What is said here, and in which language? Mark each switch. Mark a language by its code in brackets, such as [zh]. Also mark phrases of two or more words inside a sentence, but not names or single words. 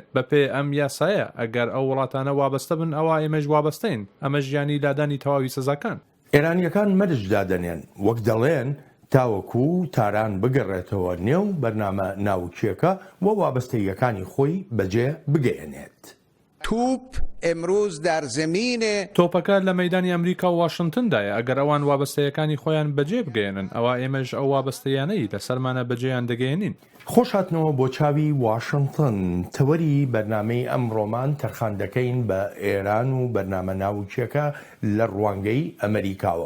[ckb] بەپێی ئەم یاسایە ئەگەر ئەو وڵاتانە وابەستە بن ئەوە ئێمەش وابەستەین. ئەمە ژیانی لادانی تەواوی سزاکان. ئێرانیەکان مەرج دادەنێن وەک دەڵێن تاوەکو تاران بگەڕێتەوە نێو بەرنامە ناوچیەکە و وابەستەیەکانی خۆی بەجێ بگەێنێت. [fa] توپ امروز در زمین [ckb] تۆپەکە لە مەیدانی ئەمریکا و واشنگتندایە. ئەگەر ئەوان وابەستەیەکانی خۆیان بەجێ بگەێنن ئەوە ئێمەش ئەو وابەستەیانەی لەسەرمانە بەجێیان دەگەێنین. خۆش هاتنەوە بۆ چاوی واشنگتن. تەوەری بەرنامەی ئەمڕۆمان تەرخان دەکەین بە ئێران و بەرنامە ناوچیەکە لە ڕوانگەی ئەمریکاوە.